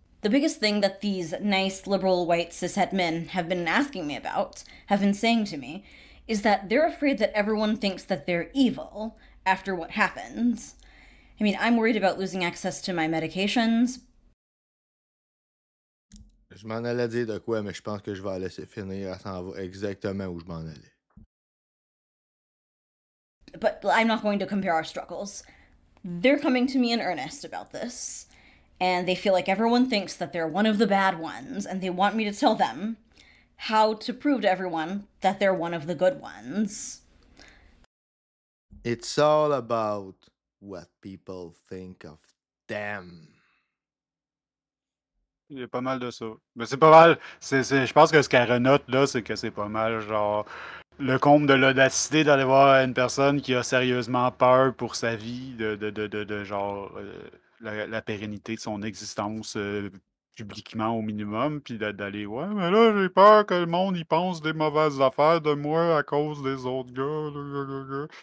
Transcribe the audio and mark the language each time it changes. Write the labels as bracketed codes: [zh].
[en] The biggest thing that these nice liberal white cishet men have been asking me about, have been saying to me, is that they're afraid that everyone thinks that they're evil after what happens. I mean, I'm worried about losing access to my medications. [fr] Je m'en allais dire de quoi, mais je pense que je vais la laisser finir. Elle s'en va exactement où je m'en allais. [en] But I'm not going to compare our struggles. They're coming to me in earnest about this, and they feel like everyone thinks that they're one of the bad ones, and they want me to tell them how to prove to everyone that they're one of the good ones. It's all about what people think of them. [fr] Il y a pas mal de ça. Mais c'est pas mal. Je pense que ce qu'elle renote là, c'est que c'est pas mal genre le comble de l'audacité d'aller voir une personne qui a sérieusement peur pour sa vie, de genre la pérennité de son existence publiquement au minimum, puis d'aller ouais, mais là j'ai peur que le monde y pense des mauvaises affaires de moi à cause des autres gars.